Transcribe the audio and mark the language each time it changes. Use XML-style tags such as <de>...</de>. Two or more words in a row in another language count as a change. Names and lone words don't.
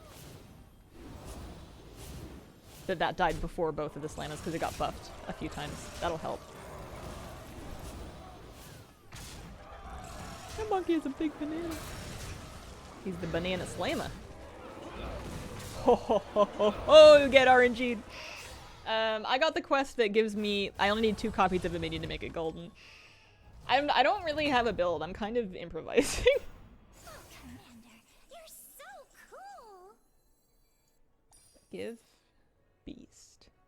<en>That died before both of the slammers because it got buffed a few times. That'll help. That monkey is a big banana. He's the banana slammer. Ho ho ho ho ho! You get RNG'd. I got the quest that gives me... I only need 2 copies of a minion to make it golden. I don't really have a build. I'm kind of improvising. Oh, Commander, you're so cool. Give beast.</en>